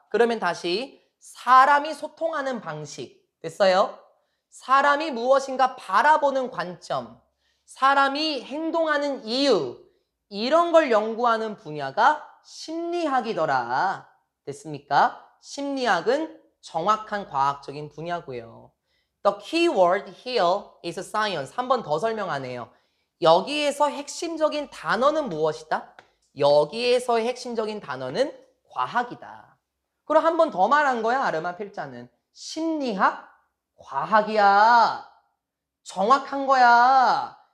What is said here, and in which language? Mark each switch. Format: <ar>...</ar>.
<ko>그러면 다시 사람이 소통하는 방식. 됐어요? 사람이 무엇인가 바라보는 관점. 사람이 행동하는 이유. 이런 걸 연구하는 분야가 심리학이더라. 됐습니까? 심리학은 정확한 과학적인 분야고요.</ko> <en>The key word here is science.</en> <ko>한 번 더 설명하네요. 여기에서 핵심적인 단어는 무엇이다? 여기에서의 핵심적인 단어는 과학이다. 그럼 한 번 더 말한 거야, 아르마 필자는. 심리학? 과학이야. 정확한 거야.</ko>